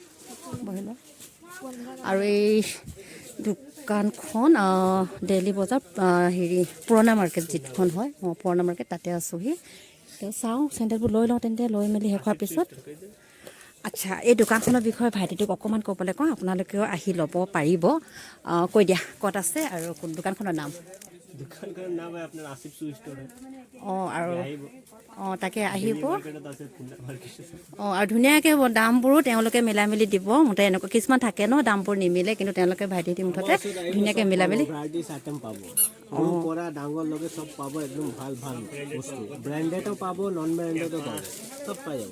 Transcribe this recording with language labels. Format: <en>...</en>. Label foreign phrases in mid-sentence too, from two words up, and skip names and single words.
<as>আৰু এই দোকানখন ডেইলি বজাৰ পুৰণা মাৰ্কেট যিখন হয়, পুৰণা মাৰ্কেট, তাতে আছোঁহি। চাওঁ চেণ্ডেলবোৰ লৈ লওঁ তেন্তে। লৈ মেলি শেষ হোৱাৰ পিছত আচ্ছা, এই দোকানখনৰ বিষয়ে ভাইটিটোক অকণমান ক'বলৈ কওঁ, আপোনালোকেও আহি ল'ব পাৰিব। কৈ দিয়া ক'ত আছে আৰু কোন দোকানখনৰ নাম।</as> <hi>दुकान का नाम है अपना आसिफ शू स्टोर है</hi> <as>অঁ আৰু অঁ তাকে আহিব मार्केट আছে ফুলা मार्केट অঁ আৰু ধুনীয়াকৈ দামবোৰো তেওঁলোকে মিলাই মেলি দিব মুঠতে এনেকুৱা কিছুমান থাকে ন দামবোৰ নিমিলে কিন্তু তেওঁলোকে ভাইটি মুঠতে ধুনীয়াকৈ মিলাই মেলি</as> <en>varieties item</en> <bn>পাবো সৰু পৰা ডাঙৰ লগে সব পাবো একদম ভাল ভাল বস্তু ব্র্যান্ডেডও পাবো নন ব্র্যান্ডেডও পাবো সব পাই যাব</bn>